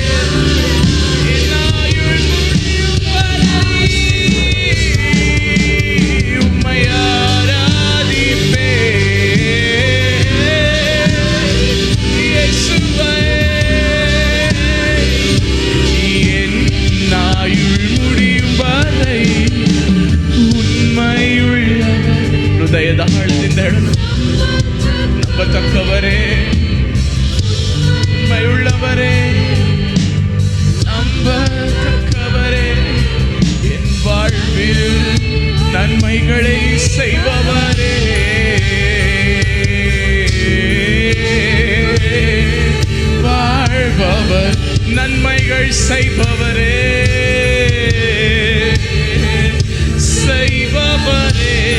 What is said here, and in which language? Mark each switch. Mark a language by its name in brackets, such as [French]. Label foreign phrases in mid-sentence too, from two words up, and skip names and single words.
[Tamil] என் ஆயுள் முடியும் வரை உம்மை ஆராதிப்பேன். இயேசுவே, என் ஆயுள் முடியும் வரை உண்மையுள்ளவர். [Kannada] ಹೃದಯದ ಆಳದಿಂದ ಹೇಳೋಣ, ನಂಬತಕ್ಕವರೇ, [Tamil] உண்மையுள்ளவரே, நம்பத்தக்கவரே, என் வாழ்வில் நன்மைகளை செய்பவரே. வாழ்பவர், நன்மைகள் செய்பவரே, செய்பவரே.